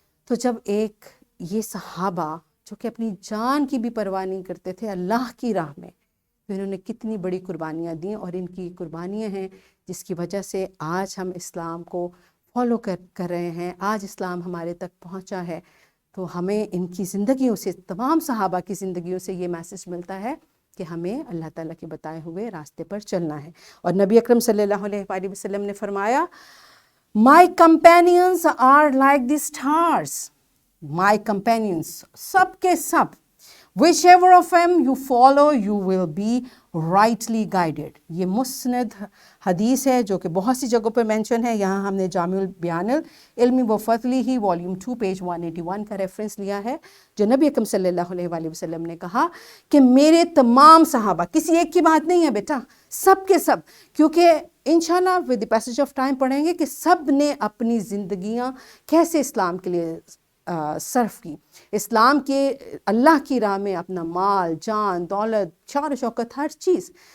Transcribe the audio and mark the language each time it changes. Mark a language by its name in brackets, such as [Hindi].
[Hindi] तो जब एक ये सहाबा जो कि अपनी जान की भी परवाह नहीं करते थे अल्लाह की राह में, तो इन्होंने कितनी बड़ी कुर्बानियाँ दी और इनकी कुर्बानियाँ हैं जिसकी वजह से आज हम इस्लाम को फॉलो कर रहे हैं, आज इस्लाम हमारे तक पहुंचा है। तो हमें इनकी ज़िंदगियों से, तमाम सहाबा की ज़िंदगियों से ये मैसेज मिलता है कि हमें अल्लाह ताला के बताए हुए रास्ते पर चलना है। और नबी अकरम सल्लल्लाहु अलैहि वसल्लम ने फरमाया, [English] My companions are like the stars. My companions, [Hindi] सब के सब, [English] whichever of them you follow you will be rightly guided। [Hindi] ये मुस्नद हदीस है जो कि बहुत सी जगहों पर मेंशन है। यहाँ हमने जामिउल बयानुल इल्मी व फ़ज़लिही वॉल्यूम 2 पेज 181 का रेफरेंस लिया है, जो नबी अकरम सल्लल्लाहु अलैहि वसल्लम ने कहा कि मेरे तमाम सहाबा, किसी एक की बात नहीं है बेटा, सब के सब, क्योंकि इंशाल्लाह [English] with the passage of time [Hindi] पढ़ेंगे कि सब ने अपनी ज़िंदगियाँ कैसे इस्लाम के लिए सर्फ की, इस्लाम के अल्लाह की राह में अपना माल, जान, दौलत, शान शौकत, हर चीज़।